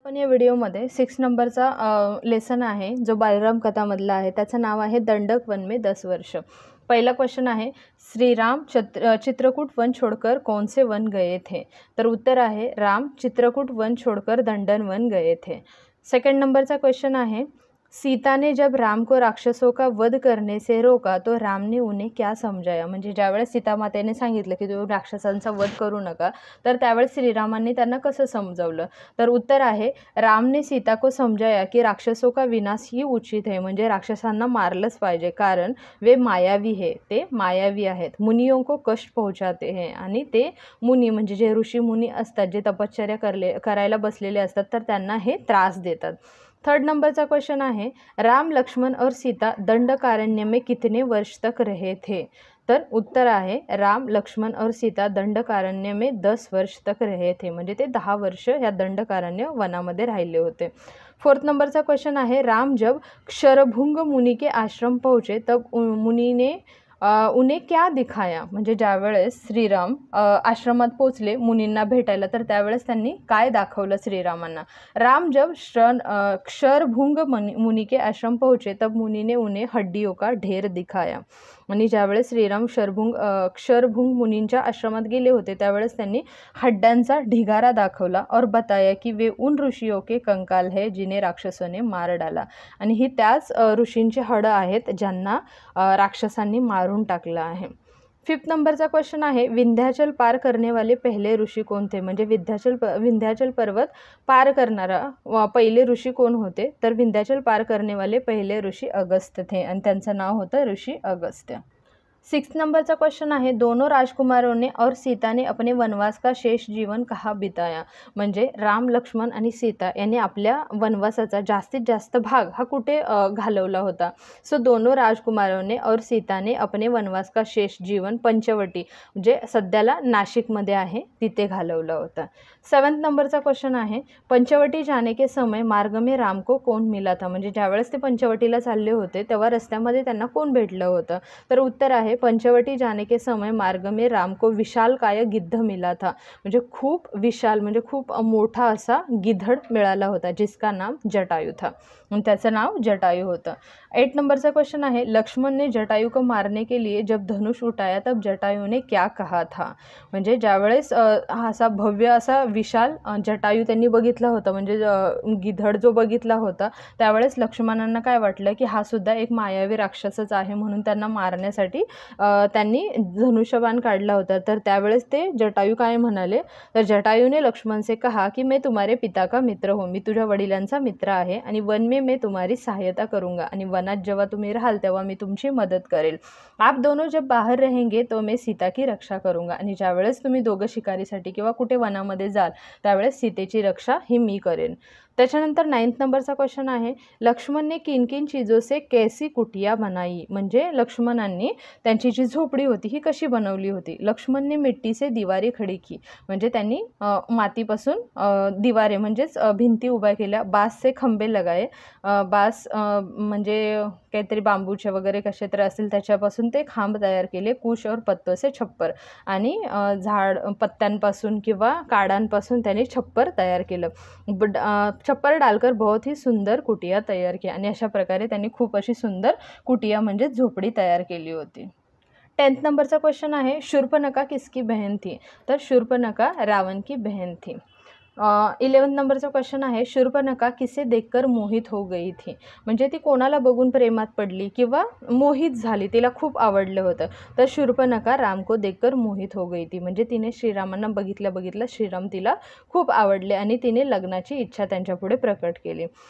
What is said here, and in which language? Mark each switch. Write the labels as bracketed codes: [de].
[mr] पण या व्हिडिओमध्ये 6 नंबरचा लेसन आहे जो बालराम कथामधला आहे. त्याचं नाव आहे [hi] दंडक वन में 10 वर्ष. [mr] पहिला क्वेश्चन आहे, [hi] श्रीराम चित्रकूट वन छोड़कर कौन से वन गए थे? [mr] तर उत्तर आहे [hi] राम चित्रकूट वन छोड़कर दंडन वन गए थे. [mr] सेकंड नंबरचा क्वेश्चन आहे, [hi] सीता ने जब राम को राक्षसों का वध करने से रोका तो राम ने उन्हें क्या समझाया? [mr] म्हणजे ज्यावेळेस सीतामातेने सांगितलं की तुम्ही राक्षसांचा वध करू नका, तर त्यावेळेस श्रीरामांनी त्यांना कसं समजावलं? तर उत्तर आहे [hi] रामने सीता को समझाया की राक्षसों का विनाश ही उचित है. [mr] म्हणजे राक्षसांना मारलंच पाहिजे, कारण [hi] वे मायावी है, [mr] ते मायावी आहेत, [hi] मुनियों को कष्ट पहुंचाते हैं. [mr] आणि ते मुनी म्हणजे जे ऋषी मुनी असतात, जे तपश्चर्या करायला बसलेले असतात, तर त्यांना हे त्रास देतात. थर्ड नंबरचा क्वेश्चन आहे, [hi] राम लक्ष्मण और सीता दंडकारण्य में कितने वर्ष तक रहे थे? [mr] तर उत्तर आहे [hi] राम लक्ष्मण और सीता दंडकारण्य में 10 वर्ष तक रहे थे. [mr] म्हणजे ते 10 वर्ष या दंडकारण्य वनामध्ये राहिले होते. फोर्थ नंबरचा क्वेश्चन आहे, [hi] राम जब क्षरभुंग मुनि के आश्रम पहुँचे तब मुनि ने उन्हें क्या दिखाया? [mr] म्हणजे ज्यावेळेस श्रीराम आश्रमात पोचले मुनींना भेटायला, तर त्यावेळेस त्यांनी काय दाखवलं श्रीरामांना? [hi] राम जब क्षरभुंग मुनि के आश्रम पहुँचे तब मुनि ने उन्हें हड्डियों का ढेर दिखाया. [mr] आणि ज्यावेळेस श्रीराम क्षरभुंग मुनींच्या आश्रमात गेले होते, त्यावेळेस त्यांनी हड्ड्यांचा ढिगारा दाखवला [hi] और बताया की वे उन ऋषियों के कंकाल है जिन्हें राक्षसों ने मार डाला. [mr] आणि ही त्याच ऋषींची हडं आहेत ज्यांना राक्षसांनी मारून टाकलं आहे. फिफ्थ नंबरचा क्वेश्चन आहे, [hi] विंध्याचल पार करने वाले पहिले ऋषी कोण थे? [mr] म्हणजे विंध्याचल पर्वत पार करणारा पहिले ऋषी कोण होते? [hi] तर विंध्याचल पार करने वाले पहिले ऋषी अगस्त्य थे [mr] आणि त्यांचं नाव होतं ऋषी अगस्त्य. 6 नंबरचा क्वेश्चन आहे, [hi] दोनों राजकुमारों ने और सीता ने अपने वनवास का शेष जीवन कहाँ बिताया? [mr] म्हणजे राम लक्ष्मण आणि सीता यांनी आपल्या वनवासाचा जास्तीत जास्त भाग हा कुठे घालवला होता? [hi] सो दोनों राजकुमारों ने और सीता ने अपने वनवास का शेष जीवन पंचवटी, [mr] म्हणजे सध्याला नाशिकमध्ये आहे, तिथे घालवला होता. 7th नंबरचा क्वेश्चन आहे, [hi] पंचवटी जाने के समय मार्ग में राम को कौन मिला था? [mr] म्हणजे ज्यावेळेस ते पंचवटीला चालले होते तेव्हा रस्त्यामध्ये त्यांना कोण भेटलं होतं? तर उत्तर आहे [hi] पंचवटी जाने के समय मार्ग में राम को विशालकाय गिद्ध मिला था. [mr] म्हणजे खूप विशाल म्हणजे खूप मोठा असा गिधड मिळाला होता, [hi] जिसका नाम जटायू था. [mr] त्याचं नाव जटायू होतं. 8 नंबरचा क्वेश्चन आहे, [hi] लक्ष्मण ने जटायू को मारने के लिए जब धनुष उठाया तब जटायू ने क्या कहा था? [mr] म्हणजे ज्यावेळेस असा भव्य असा विशाल जटायू त्यांनी बघितला होता, म्हणजे गिधड जो बघितला होता, त्यावेळेस लक्ष्मणांना काय वाटलं की हा सुद्धा एक मायावी राक्षसच आहे, म्हणून त्यांना मारण्यासाठी त्यांनी धनुष्यबाण काढला होता. तर त्यावेळेस ते जटायू काय म्हणाले? तर [hi] जटायू ने लक्ष्मण से कहा की मैं तुम्हारे पिता का मित्र हूँ, [mr] मी तुझ्या वडिलांचा मित्र आहे आणि [hi] वन में मैं तुम्हारी सहायता करूँगा, [mr] आणि वनात जेव्हा तुम्ही राहाल तेव्हा मी तुमची मदत करेल. [hi] आप दोनों जब बाहर रहेंगे तो मैं सीता की रक्षा करूँगा. [mr] आणि ज्यावेळेस तुम्ही दोघं शिकारीसाठी किंवा कुठे वनामध्ये जाल त्यावेळेस सीतेची रक्षा ही मी करेन. त्याच्यानंतर 9th नंबरचा क्वेश्चन आहे, [hi] लक्ष्मण ने किन किन चीज़ों से कैसी कुटिया बनाई? [mr] म्हणजे लक्ष्मणांनी त्यांची जी झोपडी होती ही कशी बनवली होती? [hi] लक्ष्मण ने मिट्टी से दीवारें खड़ी की, [mr] म्हणजे त्यांनी मातीपासून दिवारे म्हणजेच भिंती उभ्या केल्या. [hi] बांस से खंबे लगाए, [mr] बांस म्हणजे काहीतरी बांबूचे वगैरे कसे तर असतील त्याच्यापासून ते खांब तयार केले. [hi] कुश और पत्तों से छप्पर, [mr] आणि झाड पत्त्यांपासून किंवा काडांपासून त्यांनी छप्पर तयार केलं. [hi] छप्पर डालकर बहुत ही सुंदर कुटिया तयार की, [mr] आणि अशा प्रकारे त्यांनी खूप अशी सुंदर कुटिया म्हणजे झोपडी तयार केली होती. 10th नंबरचा क्वेश्चन आहे, [hi] शूर्पणखा किसकी बहन थी? तर शूर्पणखा रावण की बहन थी. [mr] 11th नंबरचा क्वेश्चन आहे, [hi] शूर्पणखा किसे देखकर मोहित हो गई थी? [mr] म्हणजे ती कोणाला बघून प्रेमात पडली किंवा मोहित झाली, तिला खूप आवडलं होतं? [hi] तर शूर्पणखा राम को देखकर मोहित हो गई थी, [mr] म्हणजे तिने श्रीरामांना बघितलं श्रीराम तिला खूप आवडले आणि तिने लग्नाची इच्छा त्यांच्यापुढे प्रकट केली.